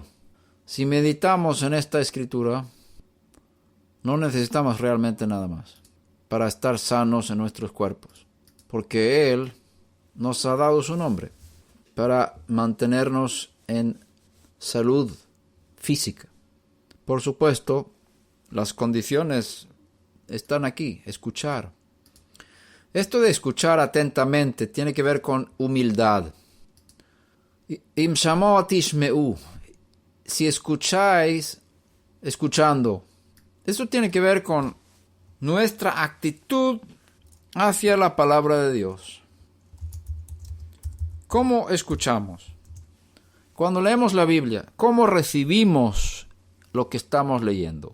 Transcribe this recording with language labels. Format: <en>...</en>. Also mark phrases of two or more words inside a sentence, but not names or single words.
<es>Si meditamos en esta escritura, no necesitamos realmente nada más para estar sanos en nuestros cuerpos, porque Él nos ha dado su nombre para mantenernos en salud física. Por supuesto, las condiciones están aquí, escuchar. Esto de escuchar atentamente tiene que ver con humildad.</es> <he>אם שמוע תשמעו.</he> <es>Si escucháis, escuchando. Eso tiene que ver con nuestra actitud hacia la palabra de Dios. ¿Cómo escuchamos? Cuando leemos la Biblia, ¿cómo recibimos lo que estamos leyendo?</es>